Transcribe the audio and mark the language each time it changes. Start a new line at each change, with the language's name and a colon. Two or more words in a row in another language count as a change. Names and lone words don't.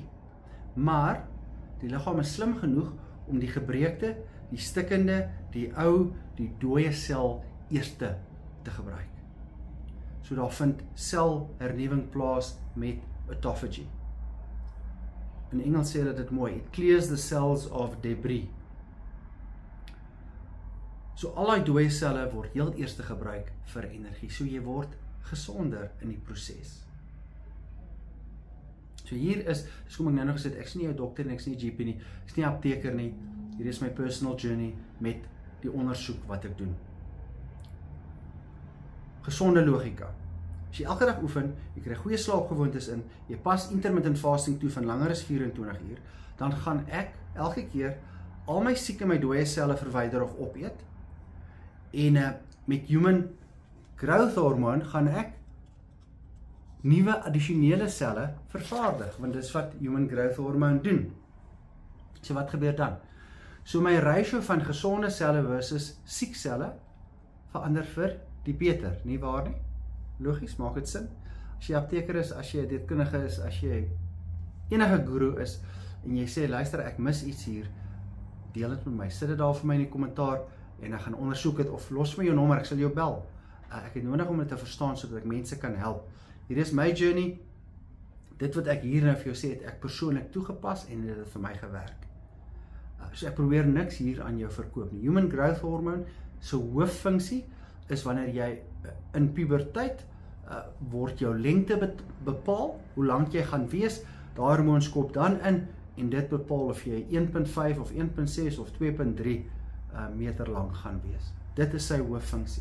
Afrikaans: Maar die liggaam is slim genoeg om die gebreekte, die stikkende, die ou, die dooie sel eerste te gebruik. So daar vind selhernuwing plaas met autophagy. In Engels sê dit mooi,
English: it clears the cells of debris.
Afrikaans: So al die dooie selle word heel eerste gebruik vir energie, so jy word gesonder in die proses. So hier is, dis kom ek nou nog gesê, ek is nie 'n dokter en ek is nie 'n GP nie, ek is nie 'n apteker nie, hier is my
English: personal journey
Afrikaans: met die ondersoek wat ek doen. Gesonde logika. As jy elke dag oefen, jy kry goeie slaapgewoontes in, jy pas
English: intermittent fasting
Afrikaans: toe van langer as 24 uur, dan gaan ek elke keer al my siek en my dooie selle verwyder of opeet, en met
English: human growth hormone
Afrikaans: gaan ek nuwe addisionele selle vervaardig, want dis wat
English: human growth hormone
Afrikaans: doen. So wat gebeur dan? So my ratio van gesonde selle versus siek selle verander vir die beter, nie waar nie? Logies, maak dit sin? As jy apteker is, as jy dietkundige is, as jy enige guru is, en jy sê, luister, ek mis iets hier, deel dit met my, sit dit daar vir my in die kommentaar, en ek gaan ondersoek dit, of los my jou nommer, ek sal jou bel. Ek het nodig om dit te verstaan, sodat ek mense kan help. Hier is my journey, dit wat ek hier nou vir jou sê, het ek persoonlik toegepas, en dit het vir my gewerk. So ek probeer niks hier aan jou verkoop nie.
English: Human growth hormone,
Afrikaans: so hooffunksie, is wanneer jy in puberteit, word jou lengte bepaal, hoe lank jy gaan wees, daai hormoon skop dan in, en dit bepaal of jy 1.5 of 1.6 of 2.3 meter lang gaan wees. Dit is sy hooffunksie.